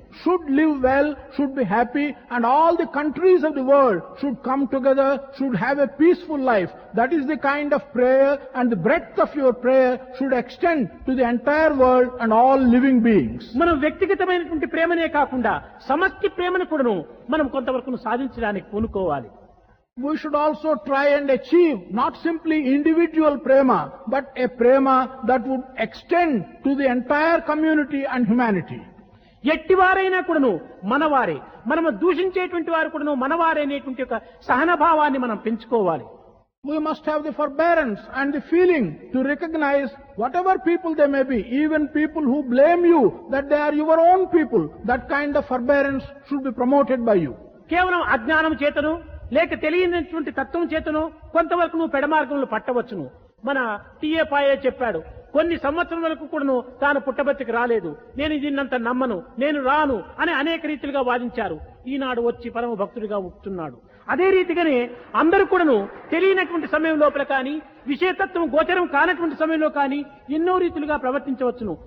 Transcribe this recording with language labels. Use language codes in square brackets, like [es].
[en] should live well, should be happy, and all the countries of the world should come together, should have a peaceful life. That is the kind of prayer, and the breadth of your prayer should extend to the entire world and all living beings. [te] మనం వ్యక్తిగతమైనటువంటి ప్రేమనే కాకుండా సమష్టి ప్రేమను కూడాను మనం కొంతవరకు సాధించడానికి పూనుకోవాలి. [en] We should also try and achieve not simply individual prema, but a prema that would extend to the entire community and humanity. [te] ఎట్టివారైనా కూడాను మనవారే, మనము దూషించేటువంటి వారు కూడాను మనవారే అనేటువంటి ఒక సహనభావాన్ని మనం పెంచుకోవాలి. [en] We must have the forbearance and the feeling to recognize whatever people they may be, even people who blame you that they are your own people. That kind of forbearance should be promoted by you. [te] కేవలం అజ్ఞానం చేతను లేక తెలియనటువంటి తత్వం చేతను కొంతవరకు నువ్వు పెడమార్గంలో పట్టవచ్చును. మన టీఏ పాయే చెప్పాడు, కొన్ని సంవత్సరం వరకు కూడాను తాను పుట్టబర్తికి రాలేదు, నేను దీన్నంత నమ్మను, నేను రాను అని అనేక రీతిలుగా వాదించారు. ఈనాడు వచ్చి పరమ భక్తుడిగా ఉంటున్నాడు. అదే రీతిగానే అందరూ కూడాను తెలియనటువంటి సమయం లోపల కానీ విషయతత్వం గోచరం కానటువంటి సమయంలో కానీ ఎన్నో రీతులుగా ప్రవర్తించవచ్చును.